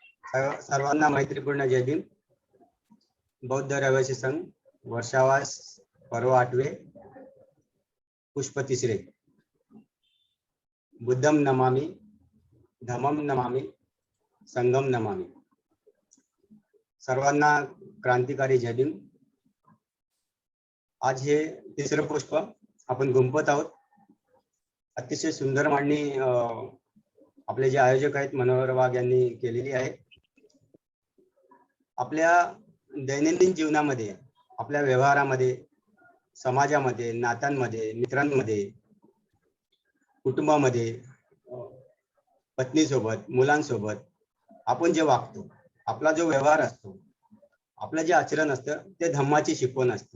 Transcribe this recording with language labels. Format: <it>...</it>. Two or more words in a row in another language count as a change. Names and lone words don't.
<mr>सर्वांना मैत्रीपूर्ण जय भीम. बौद्ध रहिवासी संघ वर्षावास पर्व 8वे पुष्प 3.</mr> <pi>बुद्धम नमामि, धम्मम नमामि, संघम नमामि.</pi> <mr>सर्वांना क्रांतिकारी जय भीम. आज हे 3रं पुष्प आपण गुंफत आहोत. अतिशय सुंदर मांडणी आपले जे आयोजक आहेत मनोहर वाघ यांनी केलेली आहे. आपल्या दैनंदिन जीवनामध्ये, आपल्या व्यवहारामध्ये, समाजामध्ये, नात्यांमध्ये, मित्रांमध्ये, कुटुंबामध्ये, पत्नीसोबत, मुलांसोबत आपण जे वागतो, आपला जो व्यवहार असतो, आपलं जे आचरण असतं ते धम्माची शिकवण असते.</mr>